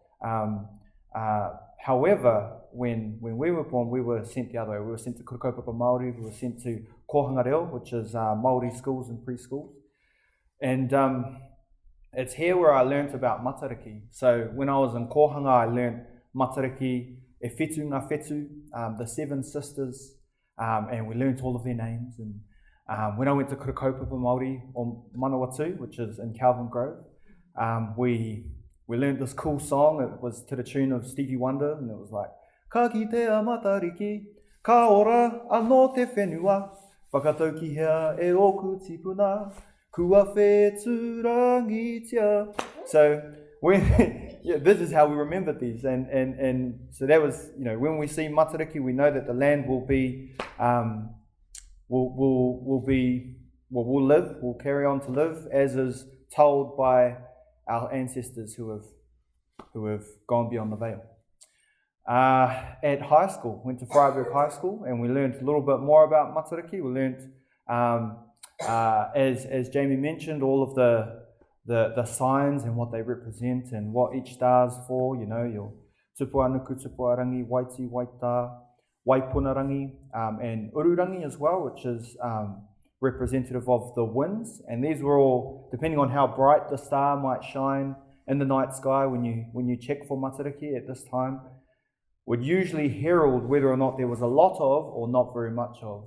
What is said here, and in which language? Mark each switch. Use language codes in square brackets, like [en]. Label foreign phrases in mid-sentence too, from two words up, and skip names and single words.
[en] However, when we were born, we were sent the other way. We were sent to Kurakaupapa Māori. We were sent to Kohanga Reo, which is Māori schools and preschools, and it's here where I learnt about Matarkiki. So when I was in Kohanga, I learnt Matarkiki, [mi] e whetu ngā whetu, [en] the seven sisters, and we learnt all of their names. And when I went to Kurakaupapa Māori or Manawatu, which is in Calvin Grove, we learnt this cool song. It was to the tune of Stevie Wonder, and it was like, [mi] Ka kitea Matariki, ka ora anō te whenua, whakataukihea e oku tipuna, kua wheturangitia. [en] So this is how we remembered these, and so that was when we see Matariki, we know that the land will live, will carry on to live as is told by our ancestors who have gone beyond the veil. At high school, went to Freiburg High School, and we learned a little bit more about Matariki. We learned, as Jamie mentioned, all of the signs and what they represent and what each star's for. Your tupuanuku, tupuarangi, waiti, waita, waipunarangi, and ururangi as well, which is representative of the winds. And these were all, depending on how bright the star might shine in the night sky when you check for Matariki at this time, would usually herald whether or not there was a lot of or not very much of.